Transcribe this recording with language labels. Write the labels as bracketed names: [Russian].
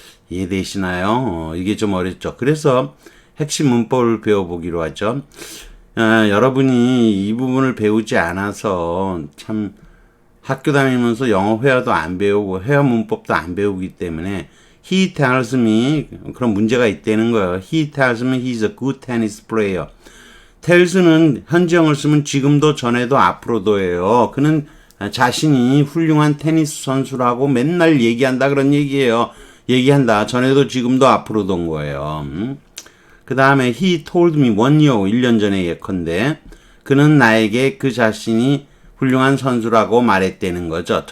[Korean] 이해되시나요? 이게 좀 어렵죠. 그래서 핵심 문법을 배워보기로 하죠. 여러분이 이 부분을 배우지 않아서 참 학교 다니면서 영어 회화도 안 배우고 회화 문법도 안 배우기 때문에 he tells me 그런 문제가 있다는 거예요. [English] He tells me he's a good tennis player. [Korean] tells는 현재형을 쓰면 지금도 전에도 앞으로도예요. 그는 자신이 훌륭한 테니스 선수라고 맨날 얘기한다 그런 얘기예요. 얘기한다. 전에도 지금도 앞으로도인 거예요. 그 다음에 he told me 1년 전에 예컨대 그는 나에게 그 자신이 훌륭한 선수라고 말했다는 거죠.